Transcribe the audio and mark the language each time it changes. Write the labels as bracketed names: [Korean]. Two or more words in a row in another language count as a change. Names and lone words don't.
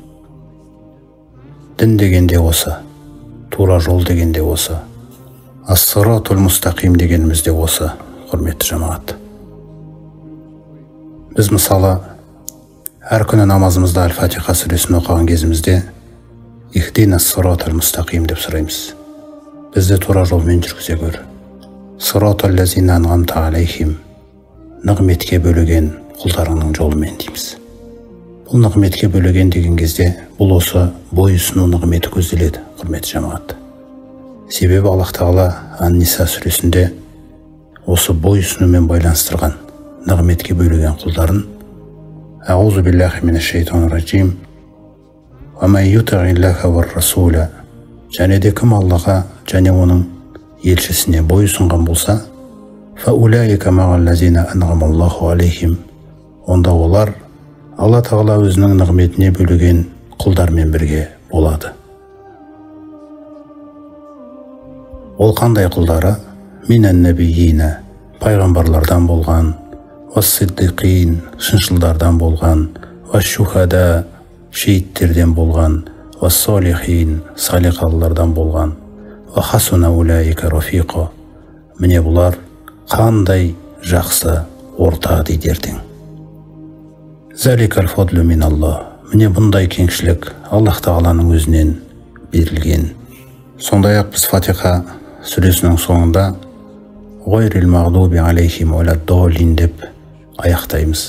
[Kazakh] Дін дегенде осы, тура жол дегенде осы, [Arabic] الصراط المستقيم [Kazakh] дегеніміз де осы, құрметті жамағат. Біз мысалы әр күні намазымызда Әл-Фатиха сүресін оқыған кезімізде [Arabic] اهدنا الصراط المستقيم [Kazakh] деп сұраймыз. Бізді тура жолмен жүргізе көр. [Arabic] صراط الذين أنعمت عليهم, [Kazakh] нығметке бөлеген құлдарыңның жолымен дейміз. Бұл нығметке бөлеген деген кезде бұл осы бойұсыну нығметі көзделеді, құрметті жамағат. Себебі Аллах Тағала Ан-Ниса сүресінде осы бойұсынумен байланыстырған нығметке бөлеген құлдарын [Arabic] أعوذ بالله من الشيطان الرجيم ومن يطع الله والرسول, [Kazakh] және де кім Аллаға және оның елшісіне бойұсынған болса, [Arabic] فأولئك مع الذين أنعم الله عليهم, [Kazakh] онда олар Алла Тағала өзінің нығметіне бөлеген құлдармен бірге болады. Ол қандай құлдары? [Arabic] من النبيين, [Kazakh] пайғамбарлардан болған, вас-сиддиқин, шыншылдардан болған, ваш-шухада, шейіттерден болған, вас-солихин, салиқалылардан болған, [Arabic] وحسن أولئك رفيقا, [Kazakh] міне бұлар қандай жақсы орта дейді ертең. [Arabic] ذلك الفضل من الله, [Kazakh] міне бұндай кеңшілік Аллах Тағаланың өзінен берілген. Сондай-ақ біз Фатиха сүресінің соңында [Arabic] غير المغضوب عليهم ولا الضالين [Kazakh] деп аяқтаймыз.